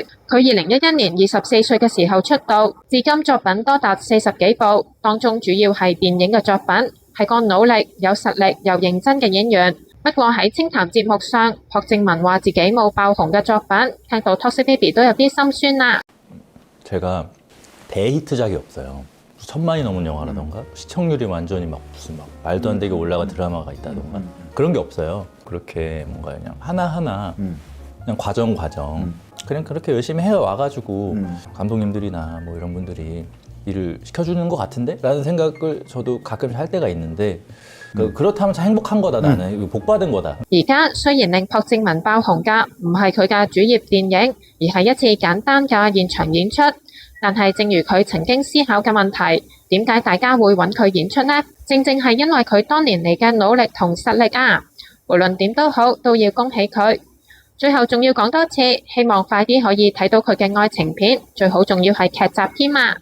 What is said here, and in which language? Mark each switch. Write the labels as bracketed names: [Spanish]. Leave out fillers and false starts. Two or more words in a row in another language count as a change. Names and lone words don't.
[Cantonese] 佢2011年24歲嘅時候出道，至今作品多達40幾部，當中主要係電影嘅作品，係個努力、有實力又認真嘅演員。不過喺清談節目上，朴正文話自己冇爆紅嘅作品，聽到 Toxic Baby 都有啲心酸啦。 [Korean] 제가 대히트작이 없어요. 1000만이 넘은 영화라던가 시청률이 완전히 무슨 말도 안 되게 올라간 드라마가 있다던가 그런 게 없어요. 그렇게 뭔가 그냥 하나하나 그냥 과정 그냥 그렇게 열심히 해와가지고 감독님들이나 뭐 이런 분들이 일을 시켜주는 것 같은데? 라는 생각을 저도 가끔 할 때가 있는데 그렇다면 참 행복한 거다 나는 복 받은 거다. [Cantonese] 而家雖然令朴正文爆紅嘅唔係佢嘅主業電影，而係一次簡單嘅現場演出，但係正如佢曾經思考嘅問題，點解大家會揾佢演出呢？正正係因為佢多年嚟嘅努力同實力啊！無論點都好，都要恭喜佢。最後仲要講多次，希望快啲可以睇到佢嘅愛情片，最好仲要係劇集添啊！